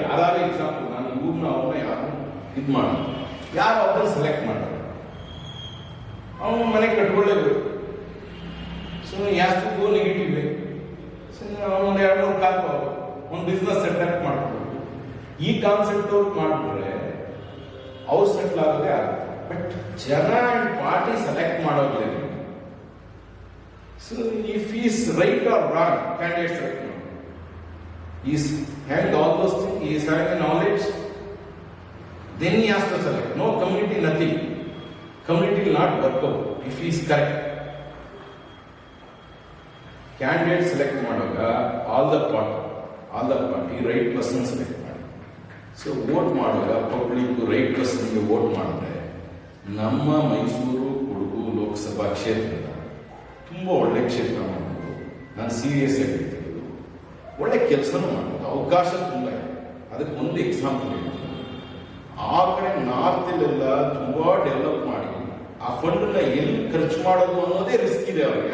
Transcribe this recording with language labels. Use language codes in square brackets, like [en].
[kn] ಯಾರು ಎಕ್ಸಾಂಪಲ್ ನಾನು ಇವ್ರನ್ನ ಅವ್ರನ್ನ ಯಾರು ಇದು ಮಾಡಿ ಯಾರು ಅವ್ರನ್ನ ಸೆಲೆಕ್ಟ್ ಮಾಡ್ತಾರೆ, ಅವನ ಮನೆ ಕಟ್ಕೊಳ್ಳೇಬೇಕು. ಸೊ ಯಾಸ್ತಿಗೂ ನೆಗೆಟಿವ್ ಅವನೊಂದು 2-3 ಕಾಲ್ ಒಂದು ಬಿಸ್ನೆಸ್ ಸೆಟಪ್ ಮಾಡ್ಬೋದು. ಈ ಕಾನ್ಸೆಪ್ಟ್ ಅವ್ರು ಮಾಡಿಬಿಟ್ರೆ ಅವ್ರು ಸೆಟ್ಲ್ ಆಗೋದೇ ಆಗುತ್ತೆ. ಬಟ್ ಜನ ಅಂಡ್ ಪಾರ್ಟಿ ಸೆಲೆಕ್ಟ್ ಮಾಡೋದ್ರಲ್ಲಿ [en] so if he is right or wrong, candidate select no. He is having all those things, he is having the knowledge, then he has to select. No community, nothing. Community will not work out if he is correct. Candidate select ಮಾಡುವಾಗ all the party right person select ಮಾಡಿ. [kn] So vote ಮಾಡುವಾಗ public right ಪರ್ಸನ್ಗೆ vote ಮಾಡಿದ್ರೆ ನಮ್ಮ ಮೈಸೂರು ಕೊಡಗು ಲೋಕಸಭಾ ಕ್ಷೇತ್ರ ತುಂಬ ಒಳ್ಳೆ ಕ್ಷೇತ್ರ ಮಾಡ್ಬೋದು. ನಾನು ಸೀರಿಯಸ್ ಆಗಿರ್ತಿರೋದು, ಒಳ್ಳೆ ಕೆಲಸನೂ ಮಾಡ್ಬೋದು, ಅವಕಾಶ ತುಂಬ ಇದೆ. ಅದಕ್ಕೆ ಒಂದು ಎಕ್ಸಾಂಪಲ್ ಹೇಳ್ತೀನಿ. ಆ ಕಡೆ ನಾರ್ತಲ್ಲೆಲ್ಲ ತುಂಬ ಡೆವಲಪ್ ಮಾಡಿ ಆ ಫಂಡನ್ನ ಎಲ್ಲಿ ಖರ್ಚು ಮಾಡೋದು ಅನ್ನೋದೇ ರಿಸ್ಕ್ ಇದೆ ಅವ್ರಿಗೆ.